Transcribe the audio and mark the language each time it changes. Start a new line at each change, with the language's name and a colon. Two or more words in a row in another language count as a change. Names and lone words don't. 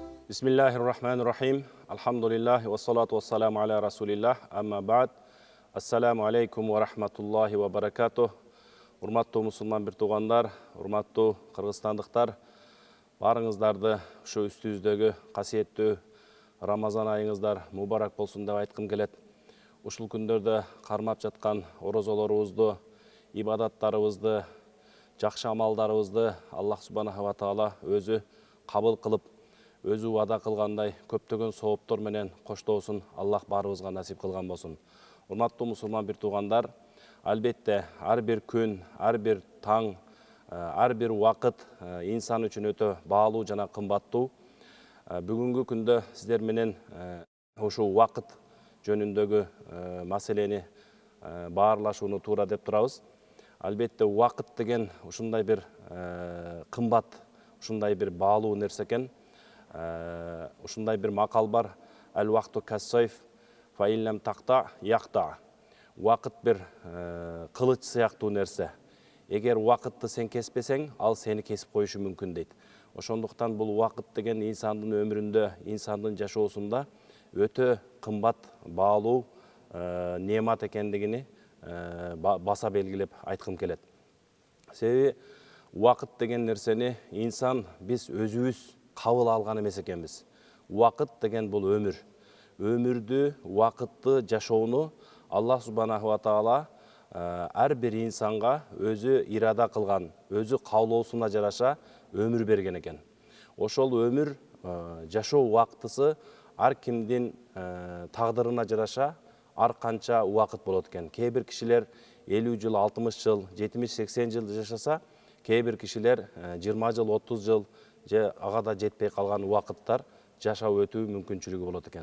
Arabic: بسم الله الرحمن الرحيم. الحمد لله والصلاة والسلام على رسول الله. أما بعد. السلام عليكم ورحمة الله وبركاته.
Kyrgyz: Урматтуу мусулман бир туугандар, урматтуу кыргызстандыктар, баарыңыздарды ушу үстүбүздөгү касиеттүү Рамазан айыңыздар мубарак болсун деп айткым келет. Ушул күндөрдө кармап жаткан орозолорубузду, ибадаттарыбызды, жакшы амалдарыбызды
Arabic: الله سبحانه وتعالى
Kyrgyz: өзү кабыл кылып, өзү вада кылгандай көптөгөн сооптор менен коштоосун Аллах баарыбызга насип кылган болсун. Урматтуу мусулман бир туугандар, албетте ар бир күн, ар бир таң, ар бир убакыт инсан үчүн өтө баалуу жана кымбаттуу. Бүгүнкү күндө сиздер менен ушул убакыт жөнүндөгү маселени баарлашууну туура деп турабыз. Албетте убакыт деген ушундай бир кымбат, ушундай бир баалуу нерсе экен. Ушундай бир макал бар:
Arabic: الوقت كالسيف فإن لم تقطع يقطع.
Kyrgyz: Уақыт бир кылыч сыяктуу нерсе. Эгер уақытты сен кеспесең, ал сени кесип коюшу мүмкүн дейт. Ошондуктан бул уақыт деген инсандын өмүрүндө, инсандын жашоосунда өтө кымбат, баалуу неамат экендигини баса белгилеп айткым келет. Себеби уақыт деген нерсени инсан биз өзүбүз кабыл алган эмес экенбиз. Уақыт деген бул өмүр. Өмүрдү, уақытты жашоону
Arabic: الله سبحانه وتعالى
Kyrgyz: ар бир инсанга өзү ирада кылган, өзү каалоосуна жараша өмүр берген экен. Ошол өмүр жашоо убактысы ар кимдин тагдырына жараша ар канча убакыт болот экен. Кээ бир кишилер 50 жыл, 60 жыл, 70-80 жыл жашаса, кээ бир кишилер 20 жыл, 30 жыл же ага да жетпей калган убакыттар жашап өтүү мүмкүнчүлүгү болот экен.